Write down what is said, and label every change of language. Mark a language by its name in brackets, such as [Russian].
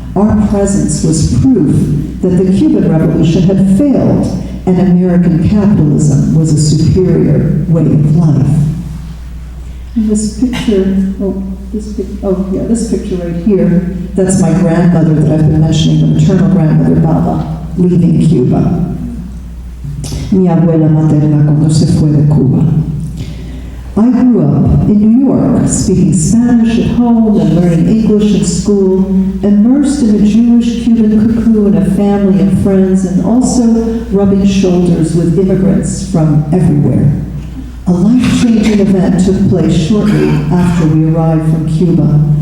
[English] Our presence was proof that the Cuban Revolution had failed and American capitalism was a superior way of life. And this picture, this picture right here, that's my grandmother that I've been mentioning, the maternal grandmother, Baba, leaving Cuba. [Spanish] Mi abuela materna cuando se fue de Cuba. [English] I grew up in New York, speaking Spanish at home and learning English in school, immersed in a Jewish-Cuban cocoon of family and friends, and also rubbing shoulders with immigrants from everywhere. A life-changing event took place shortly after we arrived from Cuba.